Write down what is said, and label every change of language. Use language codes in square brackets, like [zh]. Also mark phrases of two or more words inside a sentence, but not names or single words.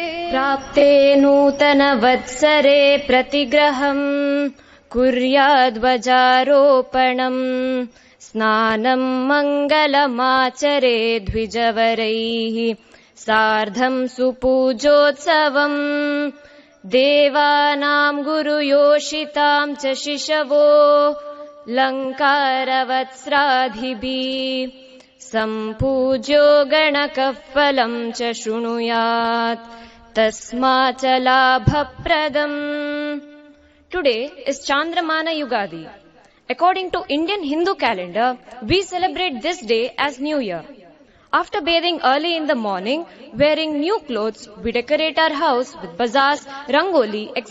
[sa] ಪ್ರಾಪ್ತೆ ನೂತನ ವತ್ಸರೆ ಪ್ರತಿಗ್ರಹಂ ಕುರ್ಯಾದ್ವಜಾರೋಪಣಂ ಸ್ನಾನಂ ಮಂಗಲಮಾಚರೆ ದ್ವಿಜವರೈಃ ಸಾರ್ಧಂ ಸುಪೂಜೋತ್ಸವಂ ದೇವಾನಾಂ ಗುರುಯೋಷಿತಾಂ ಚ ಶಿಶವೋ ಲಂಕಾರವತ್ಸ್ರಾಧಿಭಿಃ ಸಂಪೂಜ್ಯೋ ಗಣಕಃ ಫಲಂ ಚ ಶೃಣುಯಾತ್ ತಸ್ಮಾತ್ ಚ ಲಾಭಪ್ರದಂ। [en] Today is Chandramana Yugadi. According to Indian Hindu calendar, we celebrate this day as New Year. After bathing early in the morning, wearing new clothes, we decorate our house with bazaars, rangoli, etc.